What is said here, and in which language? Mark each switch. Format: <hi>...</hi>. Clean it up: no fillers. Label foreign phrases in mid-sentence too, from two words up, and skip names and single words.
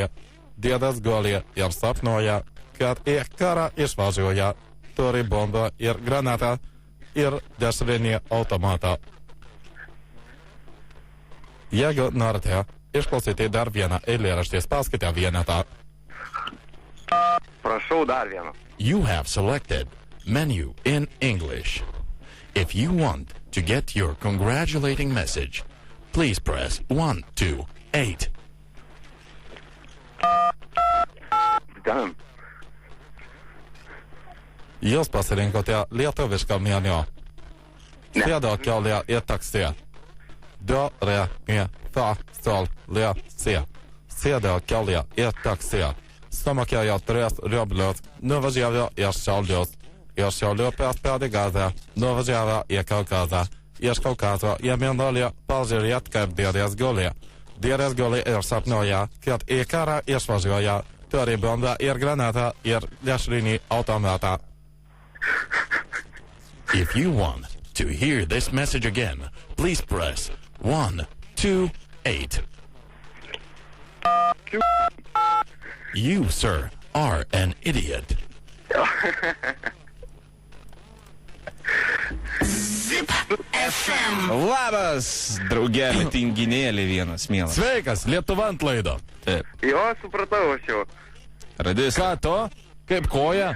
<lt>Dėdės guli ir sapnuoja, kad į karą išvažiuoja. Turi bombą ir granatą ir dešrinį automatą. Jeigu norite išklausyti dar vieną eilėraštį, spauskite vienetą. Prašau dar vieną.</lt> <en>You have selected menu in English. If you want to get your congratulating message, please press 1, 2, 8. Damn.</en> <lt>Jūs pasirinkote lietuvišką meniu. Sėdo kelią į taksi. Do, re, mi, fa, sol, le, si. Sėdo kelią į taksi. Sumokėjo 3 rublius. Nuvažiavo į Šiaulius. Iš Šiaulių perspėdė gazą. Nuvažiavo į Kaukazą. Iš Kaukazo į Mėnulį pažiūrėt, kaip dėdės guli. Dėdės guli ir sapnuoja, kad į karą išvažiuoja. Turi bombą ir granatą ir dešrinį automatą.</lt> <en>If you want to hear this message again, please press 1, 2, 8. You, sir, are an idiot.</en> <lt>Labas, draugelį, tinginėlį vienas, mielas. Sveikas, Lietuva ant laido. Taip. Jo, supratau aš jau. Radis. Ką to? Kaip koja?</lt>